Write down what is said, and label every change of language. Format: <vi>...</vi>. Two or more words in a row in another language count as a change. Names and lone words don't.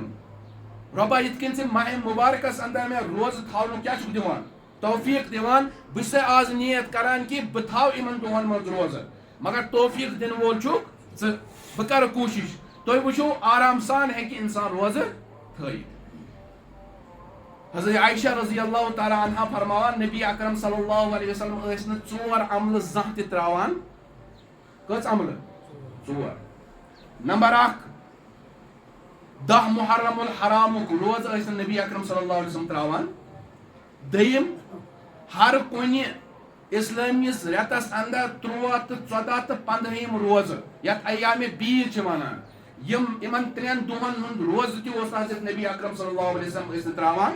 <ks>رۄبا یِتھ کٔنۍ ژٕ ماہِ مُبارکس اندر مےٚ روزٕ تھاونُک کیٛاہ چھُکھ دِوان توفیٖق دِوان بہٕ چھُسے آز نیت کران کہِ بہٕ تھاو یِمن دۄہن منٛز روزٕ مگر توفیٖق دِنہٕ وول چھُکھ ژٕ. بہٕ کرٕ کوٗشش. تُہۍ وٕچھِو آرام سان ہیٚکہِ انسان روزٕ تھٲیِتھ. حضرت عائشہ</ks> <ar>رضی اللہ تعالیٰ عنہا</ar> <ks>فرماوان نبی اکرم</ks> <ar>صلی اللہ علیہ وسلم</ar> <ks>ٲسۍ نہٕ 4 عملہٕ زانٛہہ تہِ تراوان. کٔژ عملہٕ 4. نمبر 1 10 محرم الحرامُک روزٕ ٲسۍ نہٕ نبی اکرم</ks> <ar>صلی اللہ علیہ وسلم</ar> <ks>تراوان. دوٚیِم ہر کُنہِ اسلٲمِس رٮ۪تس اندر 13 تہٕ 14 تہٕ 15 روزٕ یتھ ایامِ بیٖد چھِ ونان یِمن 3 دۄہن ہُنٛد روزٕ تہِ اوس حضرت نبی اکرم</ks> <ar>صلی اللہ علیہ وسلم</ar> <ks>ٲسۍ نہٕ تراوان.</ks>